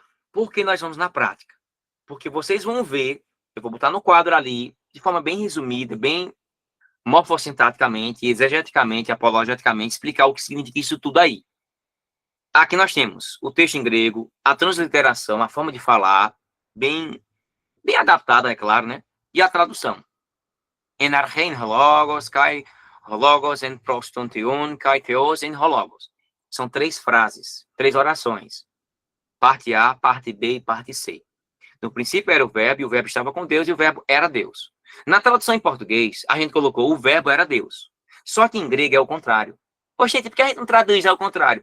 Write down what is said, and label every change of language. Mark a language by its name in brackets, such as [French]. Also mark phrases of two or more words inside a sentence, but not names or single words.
[Portuguese] Por que nós vamos na prática? Porque vocês vão ver, eu vou botar no quadro ali, de forma bem resumida, bem morfossintaticamente, exegeticamente, apologeticamente, explicar o que significa isso tudo aí. Aqui nós temos o texto em grego, a transliteração, a forma de falar, bem adaptada, é claro, né? E a tradução. [Greek] Ἐν ἀρχῇ ἦν ὁ λόγος, καὶ ὁ λόγος ἦν πρὸς τὸν θεόν, καὶ θεὸς ἦν ὁ λόγος. [Portuguese] São 3 frases, 3 orações. Parte A, parte B e parte C. No princípio era o verbo, e o verbo estava com Deus, e o verbo era Deus. Na tradução em português, a gente colocou o verbo era Deus. Só que em grego é o contrário. Poxa, gente, por que a gente não traduz ao contrário?